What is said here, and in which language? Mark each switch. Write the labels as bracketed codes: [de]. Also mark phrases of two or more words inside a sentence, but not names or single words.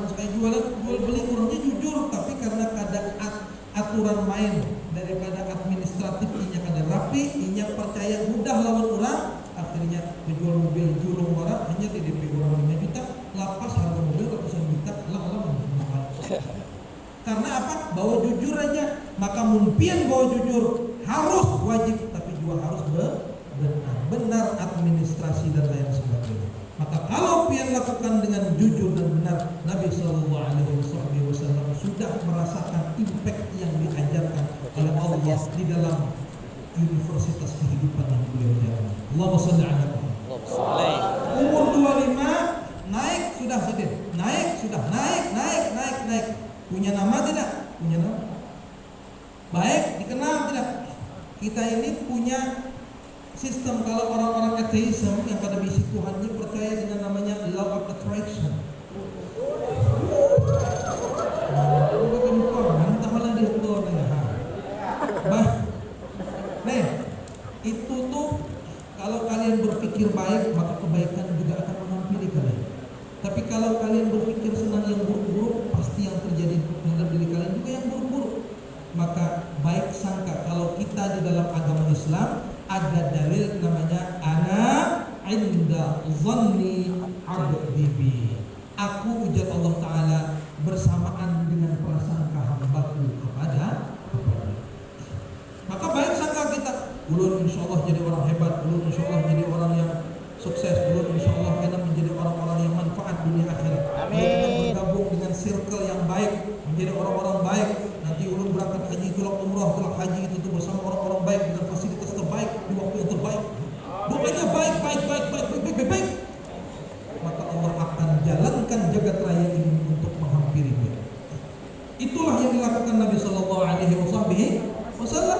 [bjn] Saya jual beli orangnya jujur, tapi karena kadang aturan main daripada administratif inya kada rapi, inya percaya mudah lawan orang, akhirnya menjual mobil julung orang hanya di DP orang 5 juta, lapas harga mobil ratusan juta, lah karena apa? Bawa jujur aja. Maka mumpian bawa jujur harus wajib, tapi juga harus benar administrasi dan lain sebagainya. [id] Maka kalau pian lakukan dengan jujur dan benar, Nabi [ar] صلى الله عليه وسلم [id] sudah merasakan impact yang diajarkan oleh Allah di dalam universitas kehidupan yang beliau jalani. [ar] اللهم صل على محمد. [id] Umur 25 naik sudah sedih, naik. Punya nama tidak? Punya nama. Baik, dikenal tidak? Kita ini punya sistem. Kalau orang-orang atheism yang pada misi Tuhannya percaya dengan namanya [en] law of attraction. [id] Itu tuh kalau kalian berpikir baik, maka kebaikan juga akan menghampiri kalian. Tapi kalau kalian berpikir senang yang buruk-buruk, pasti yang terjadi dalam diri kalian juga yang buruk-buruk. Maka baik sangka, kalau kita di dalam agama Islam ada dalil namanya [ar] أنا عند ظن عبدي بي. [bjn] Aku, ujar Allah Ta'ala, bersamaan dengan prasangka hambaku kepada. Maka baik sangka kita, ulun [ar] إن شاء الله [bjn] jadi orang hebat, ulun [ar] إن شاء الله [bjn] jadi orang yang sukses, ulun [ar] إن شاء الله [bjn] kita menjadi orang-orang yang manfaat dunia akhirat. [id] Kita bergabung dengan circle yang baik, menjadi orang-orang baik. [bjn] Nanti ulun berangkat haji, tulak umrah, tulak haji itu tuh bersama orang-orang baik dengan fasilitas terbaik di waktu yang terbaik. [id] Doanya baik. Maka Allah akan jalankan jagat raya ini untuk menghampiri dia. Itulah yang dilakukan Nabi [ar] صلى الله عليه وسلم.